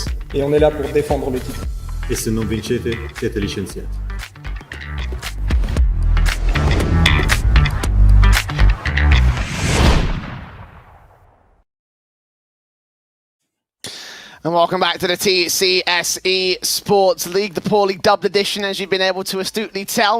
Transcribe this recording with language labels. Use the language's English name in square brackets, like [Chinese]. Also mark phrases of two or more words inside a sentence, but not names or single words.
[French] Et on est là pour défendre le titre. [Italian] E se non vincete, siete licenziati. [English] And welcome back to the TCSE Sports League, the poorly dubbed edition, as you've been able to astutely tell.